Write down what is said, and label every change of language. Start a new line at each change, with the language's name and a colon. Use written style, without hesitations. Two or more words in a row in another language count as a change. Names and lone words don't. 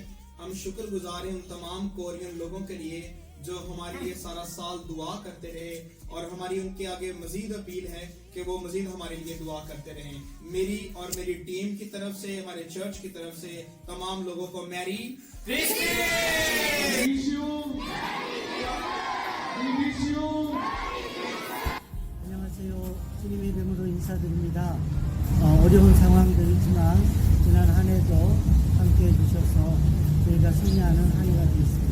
Urdu: ہم شکرگزار ہیں ان تمام کوریئن لوگوں کے لیے جو ہمارے لیے سارا سال دعا کرتے رہے، اور ہماری ان کے آگے مزید اپیل ہے کہ وہ مزید ہمارے لیے دعا کرتے رہیں. میری اور میری ٹیم کی طرف سے، ہمارے چرچ کی طرف سے تمام لوگوں کو میری
Korean: 안녕하세요. 주님의 이름으로 인사드립니다. 어려운 상황도 있지만 지난 한 해도 함께해 주셔서 저희가 승리하는 한 해가 되었습니다.